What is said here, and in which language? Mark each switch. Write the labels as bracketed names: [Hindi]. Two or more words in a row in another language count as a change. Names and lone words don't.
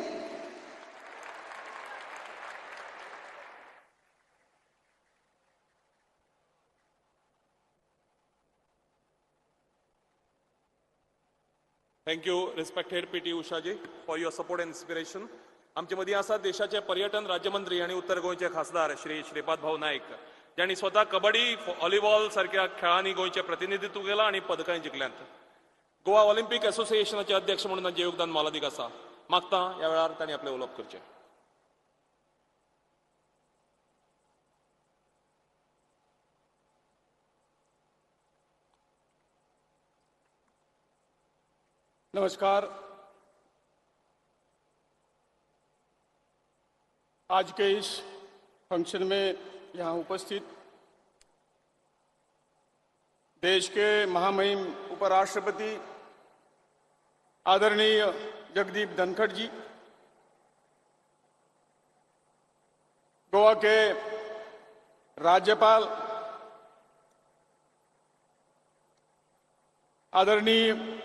[English] Thank you, respected PT Ushaji, for your support and inspiration. [Konkani] आमचे मदीं आसात देशाचे पर्यटन राज्यमंत्री आणि उत्तर गोंयचे खासदार श्री श्रीपाद भाऊ नायक, ज्यांनी स्वतः कबड्डी, व्हॉलीबॉल सारख्या खेळांनी गोंयचे प्रतिनिधित्व केलां आणि पदकांय जिखल्यांत. गोवा ऑलिंपिक असोसिएशनाचे अध्यक्ष म्हणून तांचें योगदान मोलादीक आसा. मागता ह्या वेळार तांणी आपलें उलोवप करचें. [Hindi] नमस्कार. आज के इस फंक्शन में यहाँ उपस्थित देश के महामहिम उपराष्ट्रपति आदरणीय जगदीप धनखड़ जी, गोवा के राज्यपाल आदरणीय